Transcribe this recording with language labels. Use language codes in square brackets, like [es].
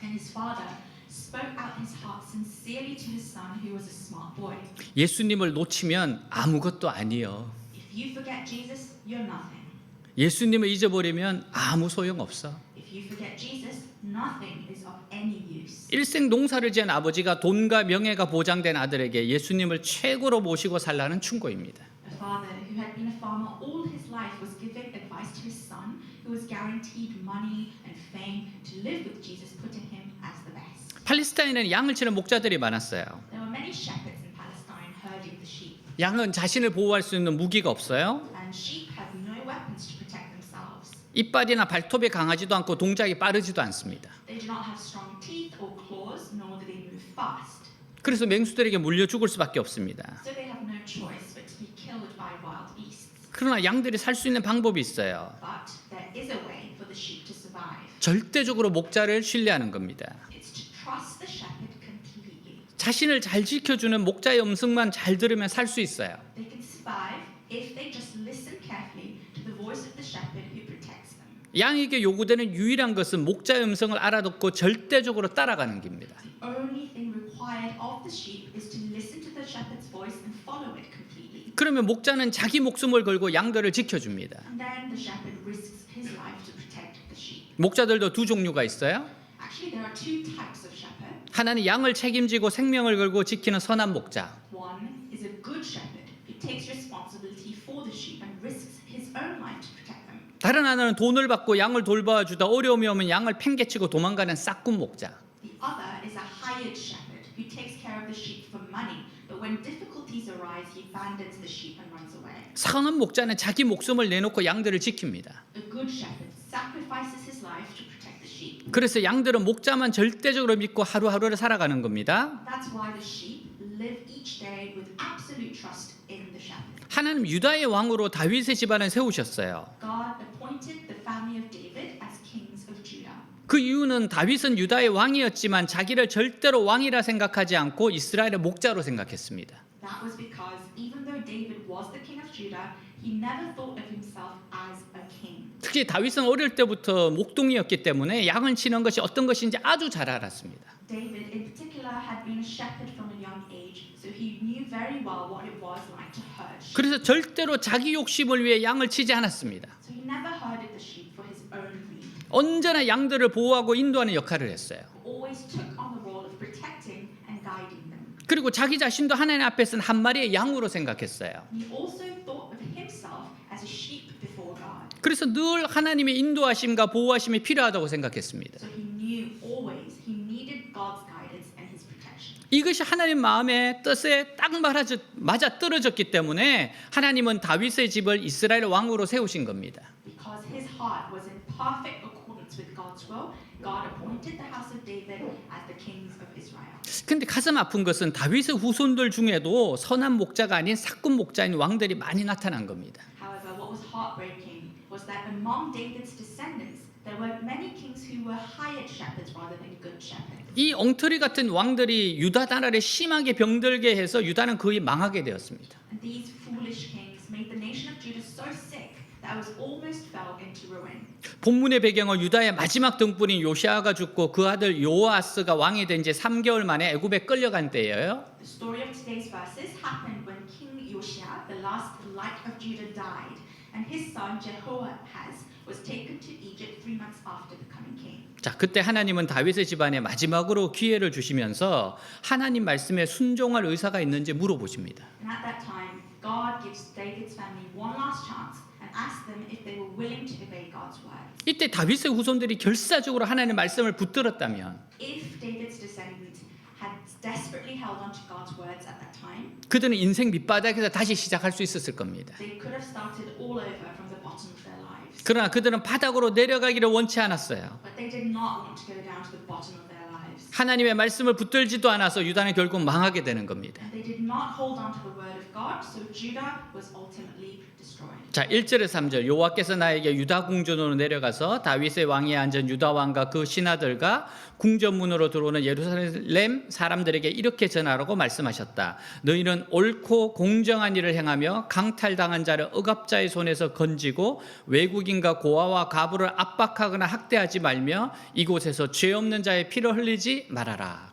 [en] And his father spoke out his heart sincerely to his son, who was a smart boy. [ko] 예수님을 놓치면 아무것도 아니요. [en] If you forget Jesus, you're nothing. [ko] 예수님을 잊어버리면 아무 소용 없어. [en] If you forget Jesus, nothing is of any use. [ko] 일생 농사를 지은 아버지가 돈과 명예가 보장된 아들에게 예수님을 최고로 모시고 살라는 충고입니다. [en] A father who had been a farmer all his life was giving advice to his son, who was guaranteed money and fame to live with Jesus, putting him as the best. [ko] 팔레스타인에는 양을 치는 목자들이 많았어요. [en] There were many shepherds in Palestine herding the sheep, [ko] 양은 자신을 보호할 수 있는 무기가 없어요. [en] and sheep had no weapons to protect themselves. [ko] 이빨이나 발톱이 강하지도 않고 동작이 빠르지도 않습니다. [en] They do not have strong teeth or claws, nor do they move fast. [ko] 그래서 맹수들에게 물려 죽을 수밖에 없습니다. [en] So they have no choice but to be killed by wild beasts. [ko] 그러나 양들이 살 수 있는 방법이 있어요. [en] But there is a way for the sheep to survive. [ko] 절대적으로 목자를 신뢰하는 겁니다. [en] It's to trust the shepherd completely. [ko] 자신을 잘 지켜주는 목자의 음성만 잘 들으면 살 수 있어요. [en] They can survive if they just listen carefully to the voice of the shepherd who protects them. [ko] 양에게 요구되는 유일한 것은 목자의 음성을 알아듣고 절대적으로 따라가는 겁니다. [en] The only thing required of the sheep is to listen to the shepherd's voice and follow it completely. [ko] 그러면 목자는 자기 목숨을 걸고 양들을 지켜줍니다. [en] And then the shepherd risks his life to protect the sheep. [ko] 목자들도 두 종류가 있어요. [en] Actually, there are two types of shepherd. [ko] 하나는 양을 책임지고 생명을 걸고 지키는 선한 목자. [en] One is a good shepherd who takes responsibility for the sheep and risks his own life to protect them. [ko] 다른 하나는 돈을 받고 양을 돌봐주다 어려움이 오면 양을 팽개치고 도망가는 싹군 목자. [en] The other is a hired shepherd who takes care of the sheep for money, but when difficulties arise, he abandons the sheep and runs away. [ko] 선한 목자는 자기 목숨을 내놓고 양들을 지킵니다. [en] A good shepherd sacrifices his life to protect the sheep. [ko] 그래서 양들은 목자만 절대적으로 믿고 하루하루를 살아가는 겁니다. [en] That's why the sheep live each day with absolute trust in the shepherd. [ko] 하나님 유다의 왕으로 다윗의 집안을 세우셨어요. [en] God appointed the family of David as kings of Judah. [ko] 그 이유는 다윗은 유다의 왕이었지만 자기를 절대로 왕이라 생각하지 않고 이스라엘의 목자로 생각했습니다. [en] That was because even though David was the king of Judah, he never thought of himself as a king. [ko] 특히 다윗은 어릴 때부터 목동이었기 때문에 양을 치는 것이 어떤 것인지 아주 잘 알았습니다. [en] David in particular had been a shepherd from a young age, so he knew very well what it was like to herd sheep. [ko] 그래서 절대로 자기 욕심을 위해 양을 치지 않았습니다. [en] So he never herded the sheep for his own greed. [ko] 언제나 양들을 보호하고 인도하는 역할을 했어요. [en] He always took on the role of protecting and guiding them. [ko] 그리고 자기 자신도 하나님 앞에서는 한 마리의 양으로 생각했어요. [en] He also thought of himself as a sheep before God. [ko] 그래서 늘 하나님의 인도하심과 보호하심이 필요하다고 생각했습니다. [en] So he knew always he needed God's guidance and his protection. [ko] 이것이 하나님 마음의 뜻에 딱 맞아 떨어졌기 때문에 하나님은 다윗의 집을 이스라엘 왕으로 세우신 겁니다. [en] Because his heart was in perfect accordance with God's will, God appointed the house of David as the kings of Israel. [ko] 근데 가슴 아픈 것은 다윗의 후손들 중에도 선한 목자가 아닌 삭군 목자인 왕들이 많이 나타난 겁니다. [en] However, what was heartbreaking was that among David's descendants, there were many kings who were hired shepherds rather than good shepherds. [ko] 이 엉터리 같은 왕들이 유다 나라를 심하게 병들게 해서 유다는 거의 망하게 되었습니다. [en] And these foolish kings made the nation of Judah so sick that it was almost fell into ruin. [ko] 본문의 배경은 유다의 마지막 등불인 요시아가 죽고 그 아들 요아스가 왕이 된 지 3개월 만에 애굽에 끌려간 때예요. [en] The story of today's verses happened when King Yoshia, the last light of Judah, died, and his son Jehoahaz was taken to Egypt 3 months after becoming king. [ko] 자, 그때 하나님은 다윗의 집안에 마지막으로 기회를 주시면서 하나님 말씀에 순종할 의사가 있는지 물어보십니다. [en] And at that time, God gives David's family one last chance and asks them if they were willing to obey God's word. [ko] 이때 다윗의 후손들이 결사적으로 하나님의 말씀을 붙들었다면 [en] If David's descendants had desperately held on to God's words at that time, [ko] 그들은 인생 밑바닥에서 다시 시작할 수 있었을 겁니다. [en] they could have started all over from the bottom of their lives. [ko] 그러나 그들은 바닥으로 내려가기를 원치 않았어요. [en] But they did not want to go down to the bottom of their lives. [ko] 하나님의 말씀을 붙들지도 않아서 유다는 결국 망하게 되는 겁니다. [en] And they did not hold on to the word of God, so Judah was ultimately destroyed. [ko] 자, 1절에 3절 여호와께서 나에게 유다 궁전으로 내려가서 다윗의 왕위에 앉은 유다 왕과 그 신하들과 궁전문으로 들어오는 예루살렘 사람들에게 이렇게 전하라고 말씀하셨다. 너희는 옳고 공정한 일을 행하며 강탈당한 자를 억압자의 손에서 건지고 외국인과 고아와 가부를 압박하거나 학대하지 말며 이곳에서 죄 없는 자의 피를 흘리지 말아라.